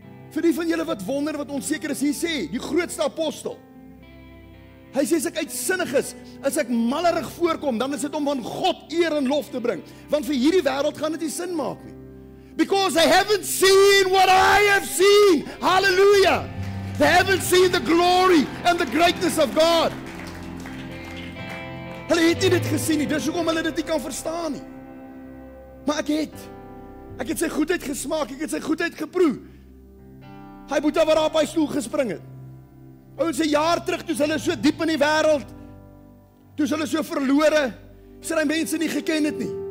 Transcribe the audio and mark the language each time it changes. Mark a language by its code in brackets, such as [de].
[af] Vir die van julle wat wonder, wat onseker is, hier sê die grootste apostel. Hy sê, as ek uitsinnig is, as ek mallerig voorkom, dan is dit om van God eer en lof te bring. Want vir hierdie wêreld gaan dit nie sin maak nie. [en] Because they haven't seen what I have seen. Hallelujah. They haven't seen the glory and the greatness of God. [af] Hulle het nie dit gesien nie, dis hoekom hulle dit nie kan verstaan nie. Maar ek het sy goedheid gesmaak, ek het sy goedheid geproe. Hy boeta wat op hy stoel gespring het. Ouens, 'n jaar terug, toe hulle so diep in die wêreld, toe hulle so verlore, sy die mense nie geken het nie.